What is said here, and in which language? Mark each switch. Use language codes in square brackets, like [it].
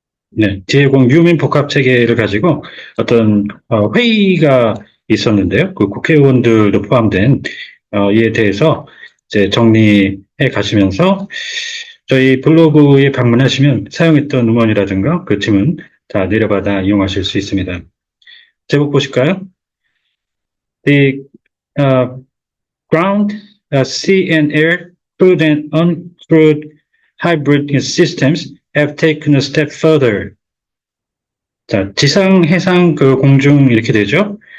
[ko] 네, 지해공 유민 복합체계를 가지고 어떤 회의가 있었는데요. 그 국회의원들도 포함된 이에 대해서 이제 정리해 가시면서 저희 블로그에 방문하시면 사용했던 음원이라든가 그 질문 다 내려받아 이용하실 수 있습니다. 제목 보실까요? [en] The ground, sea and air, crewed and uncrewed hybrid systems have taken a step further. [ko] 자, 지상, 해상, 그 공중 이렇게 되죠.